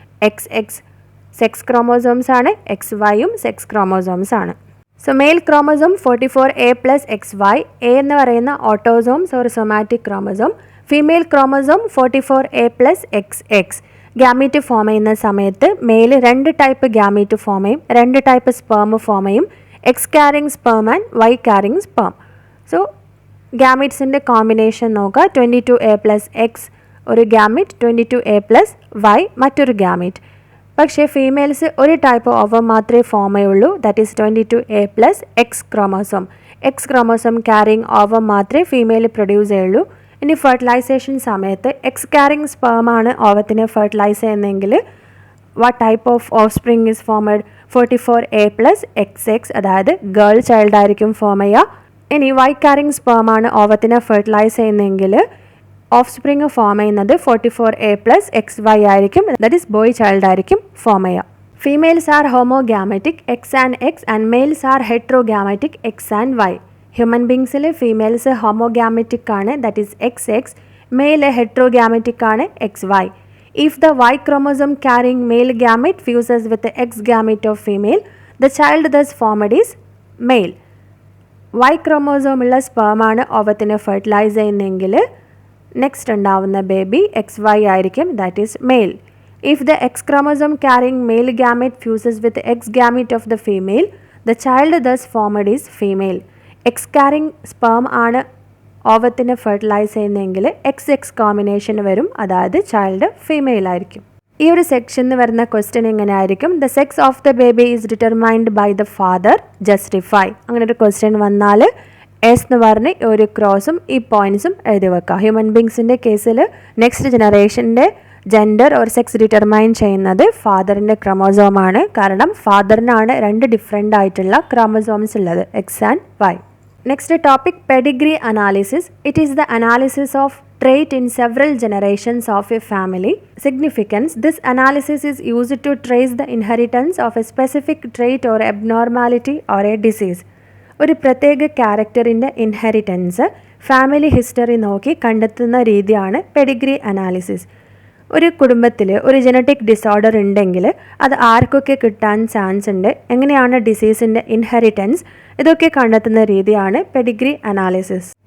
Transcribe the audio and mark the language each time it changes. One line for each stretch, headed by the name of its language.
Malayalam: XX sex chromosomes ആണ്. XYയും sex chromosomes ആണ്. So mail chromosome 44A + XY. A എന്ന് പറയുന്ന autosomes or somatic chromosome. Female chromosome 44A + XX. Gamete form ചെയ്യുന്ന സമയത്ത് mail 2 type gamete form ചെയ്യും, 2 type sperm form ചെയ്യും.
English: X carrying sperm and Y carrying sperm.
Malayalam: So ഗ്യാമിറ്റ്സിൻ്റെ combination നോക്കുക. 22A + X ഒരു gamete, 22A + Y മറ്റൊരു gamete. പക്ഷേ females ഒരു type over മാത്രമേ ഫോം ചെയ്യുള്ളൂ, that is 22A + X chromosome. X chromosome carrying over മാത്രമേ female produce ചെയ്യുള്ളൂ. ഇനി ഫെർട്ടിലൈസേഷൻ സമയത്ത് X carrying sperm ആണ് ഓവത്തിനെ ഫെർട്ടിലൈസ് ചെയ്യുന്നതെങ്കിൽ
English: What type of offspring is formed?
Malayalam: 44A + XX, അതായത് ഗേൾ ചൈൽഡ് ആയിരിക്കും ഫോം ചെയ്യുക. ഇനി Y carrying sperm ആണ് ഓവത്തിനെ ഫെർട്ടിലൈസ് ചെയ്യുന്നതെങ്കിൽ ഓഫ് സ്പ്രിങ് ഫോം ചെയ്യുന്നത് 44A + XY ആയിരിക്കും, ദാറ്റ് ഈസ് ബോയ് ചൈൽഡ് ആയിരിക്കും ഫോം ചെയ്യുക.
English: Females are homogametic X and X and males are heterogametic X and Y.
Malayalam: Human ബീങ്സിൽ females ഹോമോഗാമറ്റിക് ആണ്, ദാറ്റ് ഈസ് XX. മെയിൽ ഹെട്രോഗാമറ്റിക് ആണ് XY.
English: If the Y chromosome carrying male gamete fuses with the X gamete of female, the child thus formed is male.
Malayalam: Y chromosome ഉള്ള sperm ആണ് ഓവത്തിനെ fertilise ചെയ്യുന്നതെങ്കിൽ next ഉണ്ടാവുന്ന baby XY ആയിരിക്കും, that is mail.
English: If the X chromosome carrying male gamete fuses with the X gamete of the female, the child thus formed is female.
Malayalam: X carrying sperm ആണ് ഓവത്തിനെ fertilise ചെയ്യുന്നതെങ്കിൽ XX combination വരും, അതായത് child female ആയിരിക്കും. ഈ ഒരു സെക്ഷനിൽ വരുന്ന question എങ്ങനെ ആയിരിക്കും?
English: The sex of the baby is determined by the father, justify.
Malayalam: അങ്ങനെ ഒരു ക്വസ്റ്റ്യൻ വന്നാൽ എസ് എന്ന് പറഞ്ഞ് ഒരു ക്രോസും ഈ പോയിന്റ്സും എഴുതി വെക്കുക. ഹ്യൂമൻ ബീങ്സിൻ്റെ കേസിൽ next ജനറേഷൻ്റെ gender or sex determine ചെയ്യുന്നത് ഫാദറിൻ്റെ ക്രോമോസോമാണ്. കാരണം ഫാദറിനാണ് 2 ഡിഫറെൻ്റ് ആയിട്ടുള്ള ക്രോമോസോംസ് ഉള്ളത്, X and Y.
English: Next topic, pedigree analysis. It is the analysis of trait in several generations of a family. Significance. This analysis is used to trace the inheritance of a specific trait or abnormality or a disease.
Malayalam: ഒരു പ്രത്യേക ക്യാരക്ടറിൻ്റെ inheritance family history നോക്കി കണ്ടെത്തുന്ന രീതിയാണ് Pedigree analysis. ഒരു കുടുംബത്തിൽ ഒരു genetic disorder ഉണ്ടെങ്കിൽ അത് ആർക്കൊക്കെ കിട്ടാൻ ചാൻസ് ഉണ്ട്, എങ്ങനെയാണ് ഡിസീസിൻ്റെ ഇൻഹെറിറ്റൻസ്, ഇതൊക്കെ കണ്ടെത്തുന്ന രീതിയാണ് പെഡിഗ്രി അനാലിസിസ്.